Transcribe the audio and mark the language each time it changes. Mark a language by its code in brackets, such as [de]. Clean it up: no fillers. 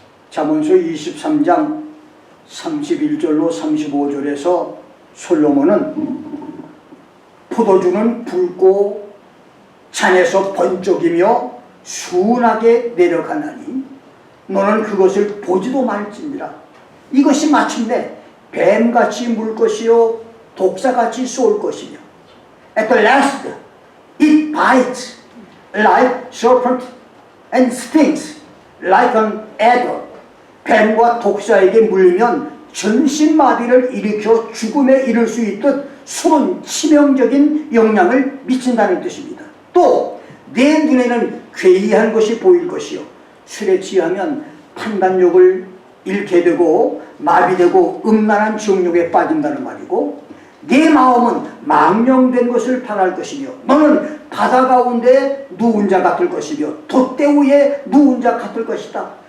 [ko] 잠언서 23장 31절로 35절에서 솔로몬은 포도주는 붉고 잔에서 번쩍이며 순하게 내려가나니 너는 그것을 보지도 말지니라. 이것이 마침내 뱀같이 물 것이요 독사같이 쏠 것이며 [en] At the last it bites like serpent and stings like an adder. [ko] 뱀과 독사에게 물리면 전신마비를 일으켜 죽음에 이를 수 있듯 술은 치명적인 영향을 미친다는 뜻입니다. 또 내 눈에는 괴이한 것이 보일 것이요 술에 취하면 판단력을 잃게 되고 마비되고 음란한 정욕에 빠진다는 말이고 내 마음은 망령된 것을 바랄 것이며 너는 바다 가운데 누운 자 같을 것이며 돛대 위에 누운 자 같을 것이다.